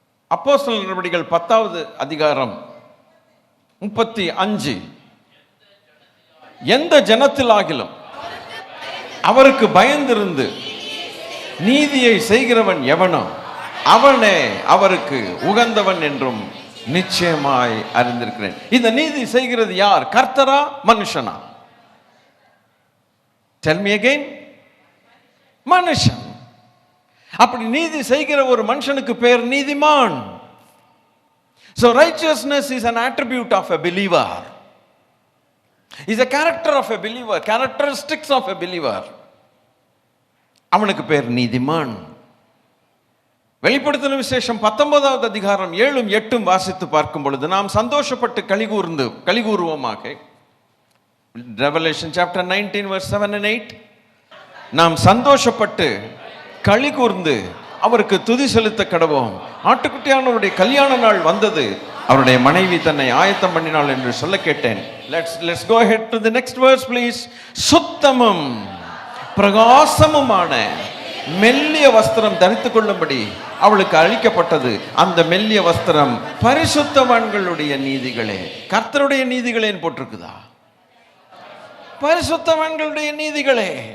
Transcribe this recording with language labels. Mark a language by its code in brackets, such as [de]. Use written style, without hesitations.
[ta] அப்போஸ்தலர் நடவடிக்கைகள் 10வது அதிகாரம் 35, எந்த ஜனத்திலாகிலும் அவருக்கு பயந்திருந்து நீதியை செய்கிறவன் எவனோ அவனே அவருக்கு உகந்தவன் என்றும் நிச்சயமாய் அறிந்திருக்கிறேன். இந்த நீதி செய்கிறது யார்? கர்த்தரா மனுஷனா? [en] Tell me again. [ta] மனுஷன். அப்படி நீதி செய்கிற ஒரு மனுஷனுக்கு பேர் நீதிமான். [en] So righteousness is an attribute of a believer. Is a character of a believer, characteristics of a believer. [ta] அவனுக்கு பேர் நீதிமான். வெளிப்படுத்தின விசேஷம் 19வது அதிகாரம் 7-8 வாசித்து பார்க்கும் பொழுது நாம் சந்தோஷப்பட்டு கலிகூறுவோமாக. [en] Revelation chapter 19 verse 7 and 8. [ta] நாம் சந்தோஷப்பட்டு களி கூர்ந்து அவருக்கு துதி செலுத்த கடவோம். ஆட்டுக்குட்டியானவருடைய கல்யாண நாள் வந்தது, அவருடைய மனைவி தன்னை ஆயத்தம் பண்ணினாள் என்று சொல்ல கேட்டேன். [en] Let's go ahead to the next verse please. [ta] சுத்தமும் பிரகாசமுமான மெல்லிய வஸ்திரம் தரித்துக் கொள்ளும்படி அவளுக்கு அளிக்கப்பட்டது. அந்த மெல்லிய வஸ்திரம் பரிசுத்தவான்களுடைய நீதிகளே. கர்த்தருடைய நீதிகளேன்னு போட்டிருக்குதா? பரிசுத்தவான்களுடைய நீதிகளே.